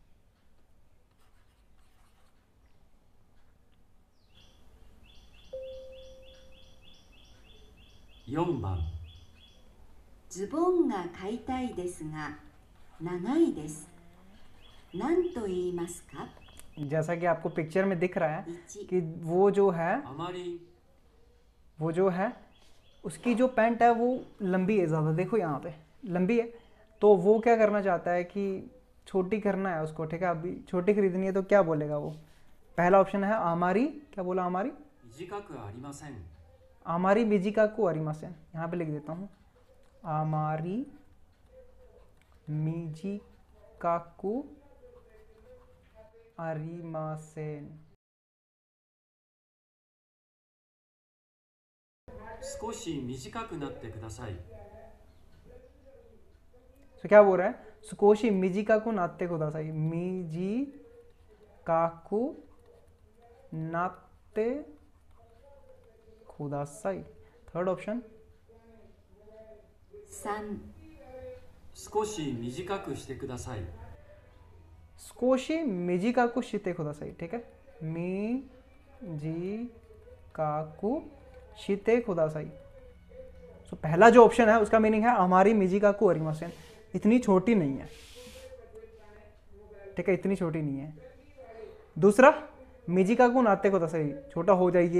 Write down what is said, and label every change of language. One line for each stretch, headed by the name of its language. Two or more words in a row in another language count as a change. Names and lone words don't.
Japanese: 4 番ズボンが買いたいですが長いです何と言いますか。
Hindi: जैसा कि आपको पिक्चर में दिख रहा है 1、 कि वो जो है
Japanese: あまり
Hindi: वो जो है उसकी जो पैंट है वो लंबी है ज़्यादा, देखो यहाँ पे लंबी है। तो वो क्या करना चाहता है कि छोटी करना है उसको, ठीक है। अभी छोटी खरीदनी है तो क्या बोलेगा वो। पहला ऑप्शन है आमारी, क्या बोला आमारी,
Japanese: 短くありません。あまり短くありません,
Hindi: यहाँ पे लिख देता हूँ
Japanese: あまり短くありません. 少し短くなってください。
Hindi: तो क्या बोल रहा है,
Japanese: 少し短くなってください、短くなってください,
Hindi: मिजिका को नाते खुदासाई।
English: third option
Japanese: 3、少し短くしてください。少し短くしてください,
Hindi: ठीक है।
Japanese: 短くしてください.
Hindi: सो पहला जो ऑप्शन है उसका मीनिंग है
Japanese: あまり短くありません,
Hindi: इतनी छोटी नहीं है, ठीक है, इतनी छोटी नहीं है। दूसरा
Japanese: 短くなってください,
Hindi: छोटा हो जाइए।